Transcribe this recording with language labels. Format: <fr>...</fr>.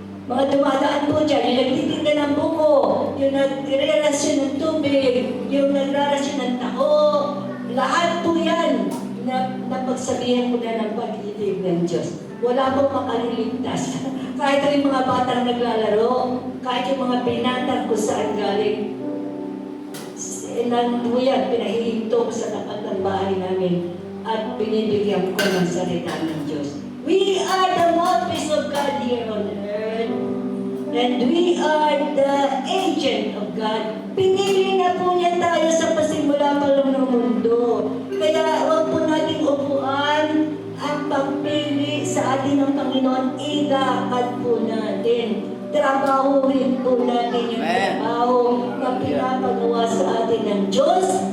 <tl>Mga dumadaan po dyan, yung nagtitinda ng buko, yung nagre-rasyon ng tubig, yung nagrarasyon ng tako, lahat po yan na napagsabihan ko na ng pag-ibig ng Diyos. Wala pong makaliligtas. Kahit yung mga batang naglalaro, kahit yung mga binatang kung saan galing, nanduyan, pinahihinto ko sa tapat ng bahay namin at binibigyan ko ng salita ng Diyos.</tl> <en>We are the mouthpiece of God here on earth and we are the agent of God.</en> <tl>Pinili na po niya tayo sa pasimula pa lang ng mundo. Kaya huwag po nating upuan ang pagpili sa atin ng Panginoon. Ilakad po natin. Trabahuhin po natin yung trabaho na pinapagawa sa atin ng Diyos.</tl>